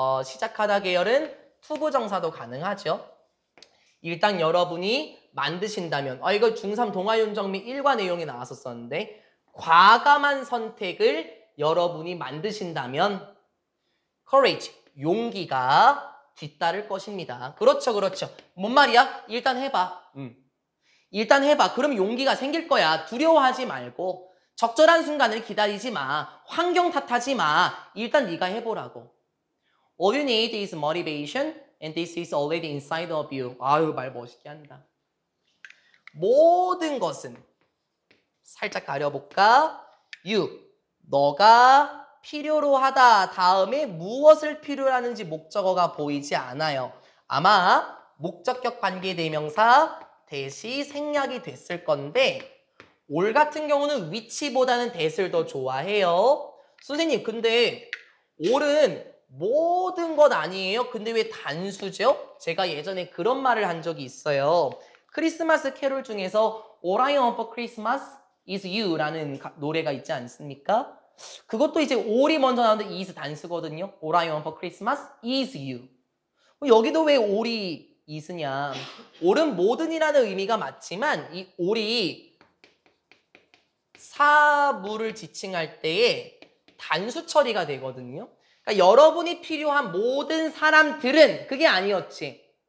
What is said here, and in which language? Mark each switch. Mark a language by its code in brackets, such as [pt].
[ko] 시작하다 계열은 투부정사도 가능하죠. 일단 여러분이 만드신다면 이거 중3 동아윤정 및 일과 내용이 나왔었는데 과감한 선택을 여러분이 만드신다면 courage, 용기가 뒤따를 것입니다. 그렇죠. 뭔 말이야? 일단 해봐. 일단 해봐. 그럼 용기가 생길 거야. 두려워하지 말고 적절한 순간을 기다리지 마. 환경 탓하지 마. 일단 네가 해보라고. [en] All you need is motivation and this is already inside of you. [ko] 아유 말 멋있게 한다. 모든 것은 살짝 가려볼까? You, 너가 필요로 하다 다음에 무엇을 필요로 하는지 목적어가 보이지 않아요. 아마 목적격 관계대명사 대시 생략이 됐을 건데 올 같은 경우는 위치보다는 대를 더 좋아해요. 선생님 근데 올은 모든 것 아니에요? 근데 왜 단수죠? 제가 예전에 그런 말을 한 적이 있어요. 크리스마스 캐롤 중에서 [en] All I want for Christmas is You [ko] 라는 노래가 있지 않습니까? 그것도 이제 all이 먼저 나오는데 is 단수거든요. [en] All I want for Christmas is you. [ko] 여기도 왜 all이 is냐. all은 모든이라는 의미가 맞지만 이 all이 사물을 지칭할 때에 단수 처리가 되거든요. 그러니까 여러분이 필요한 모든 사람들은 그게 아니었지.